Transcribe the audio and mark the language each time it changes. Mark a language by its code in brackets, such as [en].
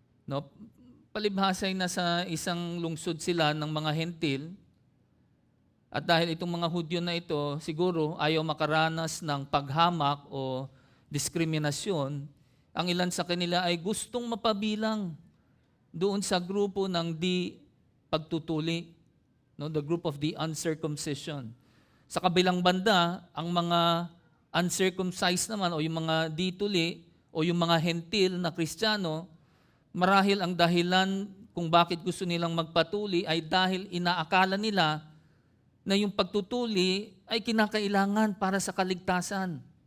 [tl] No, palibhasay na sa isang lungsod sila ng mga Hentil, at dahil itong mga Hudyo na ito siguro ayaw makaranas ng paghamak o diskriminasyon, ang ilan sa kanila ay gustong mapabilang doon sa grupo ng di pagtutuli. [en] No, the group of the uncircumcision. [tl] Sa kabilang banda, ang mga uncircumcised naman o yung mga dituli o yung mga hentil na Kristiyano, marahil ang dahilan kung bakit gusto nilang magpatuli ay dahil inaakala nila na yung pagtutuli ay kinakailangan para sa kaligtasan.